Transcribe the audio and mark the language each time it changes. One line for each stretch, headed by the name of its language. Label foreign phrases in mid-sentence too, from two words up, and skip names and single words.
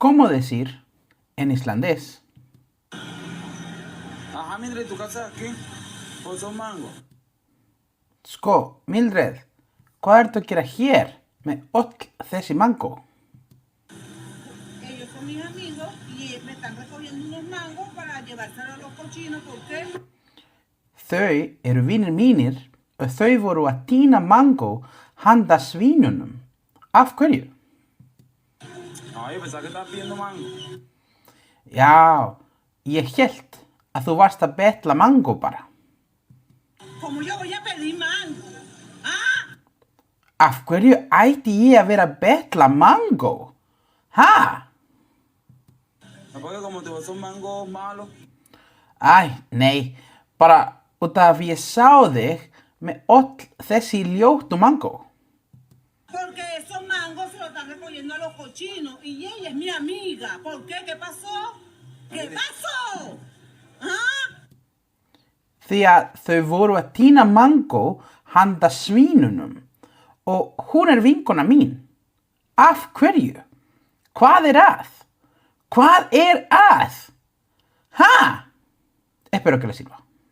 Spanish: ¿Cómo decir en islandés? Ajá, Mildred, ¿tu casa aquí? ¿Pues un mango?
Icelandic: Sko, Mildred, hvað ertu að gera hér með öll þessi mango?
Spanish: Ellos son mis amigos y me están recogiendo unos mangos para llevárselos a los cochinos. ¿Por qué?
Icelandic: Þau eru vinir mínir og þau voru að tína mango handa svínunum. Af hverju?
Spanish: No, yo pensaba que estabas pidiendo mango.
Icelandic: Já, ég hélt að þú varst að betla mango bara.
Spanish: Como yo voy a pedir mango. ¡Ah!
Icelandic: Af hverju ætti ég að vera að betla mango? Ha?
Spanish: ¿No porque como te son mangos malos?
Icelandic: Æ, nei, bara út af ég sá þig með öll þessi ljótu mango.
Spanish: Porque esos mangos se los están recogiendo a los cochinos y ella es mi amiga. ¿Por qué? ¿Qué pasó? ¿Qué pasó? ¿Ah?
Icelandic: Því að þau voru að tína mango handa svínunum og hún er vinkona mín. Af hverju? Hvað er að? Hvað er að?
Spanish: Ha? Espero que les sirva.